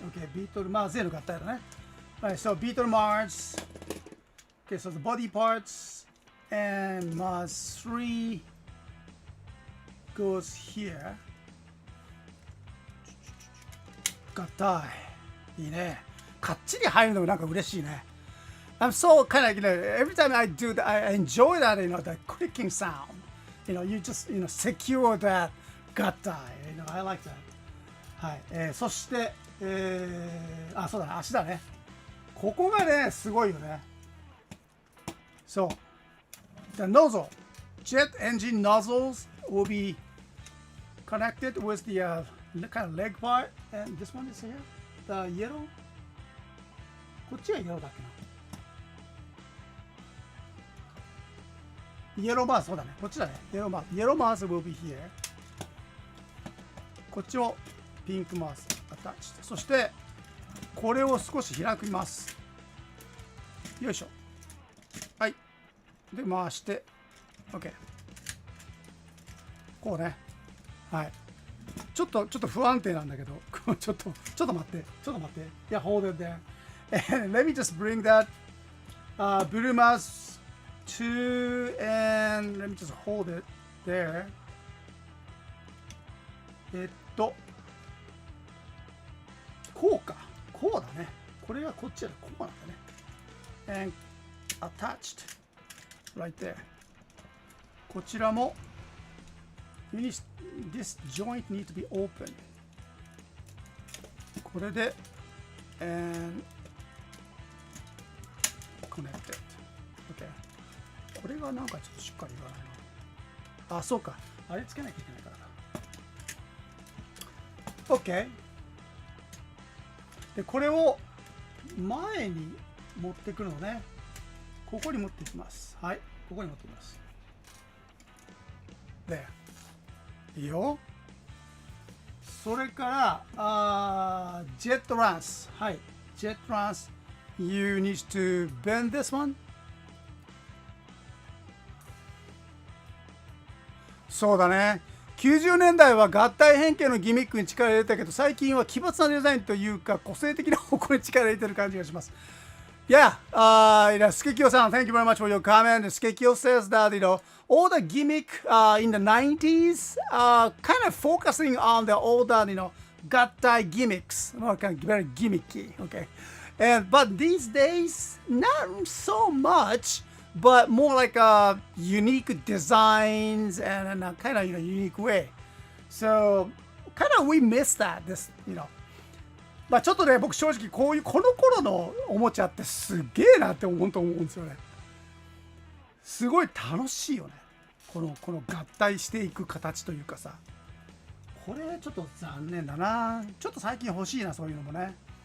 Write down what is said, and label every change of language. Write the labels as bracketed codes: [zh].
[en] Okay, Beetle Mars [ja] への合体だね。 [en] Alright, so Beetle Mars. Okay, so the body parts and Mars 3 goes here. [ja] 合体。いいね。かっちり入るのもなんか嬉しいね。 [en] I'm so kind of, every time I do that, I enjoy that, the clicking sound. You just, secure that 合体。 I like that. はい。 [ja] そして、そうだね、足だね。ここがね、すごいよね。 [en] So, the nozzle, jet engine nozzles will be connected with the kind of leg part, and this one is here, the yellow. [ja] こっちは yellow だっけイエローマウス、そうだね。こっちだね。イエローマウス。イエローマウス [en] will be here。 [ja] こっちをピンクマウスアタッチして、そして、これを少し開きます。よいしょ。はい。で、回して、OK。こうね。はい。ちょっと不安定なんだけど、ちょっと待って。 [en] いや、hold it there. And let me just bring that blue mouse to, and let me just hold it there. [ja] こうか。こうだね。これがこっちだ。こうなんだね。 [en] And attached right there. [ja] こちらも [en] this joint need to be open. [ja] これで [en] and connected. OK。 [ja] これがなんかちょっとしっかりいかないな。あ、そうか。あれつけなきゃいけないからな。 OK。で、これを前に持ってくるのね。ここに持っていきます。はい。ここに持っていきます。で、いいよ。それから、ジェットランス。はい。ジェットランス。 [en] You need to bend this one. [ja] そうだね。 90年代は合体変形のギミックに力を入れたけど、最近は奇抜なデザインというか、個性的な方向に力を入れてる感じがします。 [en] Yeah, Skekio-san, thank you very much for your comment. Skekio says that, all the gimmick in the 90s kind of focusing on the older, gattai gimmicks. Kind of very gimmicky, okay? But these days, not so much, but more like unique designs and in a kind of unique way. So, kind of we miss that, this. [ja] まあちょっとね、僕正直この頃のおもちゃってすげえなって本当思うんですよね。すごい楽しいよね。この合体していく形というかさ。これちょっと残念だな。ちょっと最近欲しいな、そういうのもね。